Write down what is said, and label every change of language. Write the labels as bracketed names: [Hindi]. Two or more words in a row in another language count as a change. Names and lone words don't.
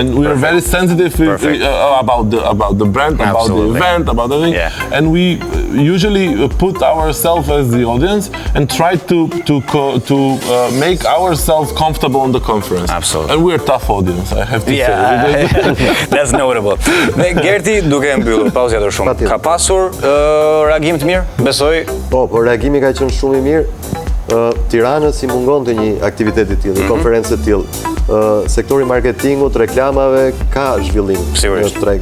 [English] And we are very sensitive about the brand, about the event, about everything. Yeah. And we usually put ourselves as the audience and try to make ourselves comfortable on the conference. Absolutely. And we're a tough audience, I have to say. That's notable. [Albanian] Dhe Gerti, duke mbyllur, pauzë tjetër shumë. Ka pasur reagim të mirë? Besoj. Po, reagimi ka qenë shumë i mirë. Tiranës i mungonte një aktivitet i tillë, një konferencë të tillë. Sektori marketingut, reklamave ka zhvillim në treg.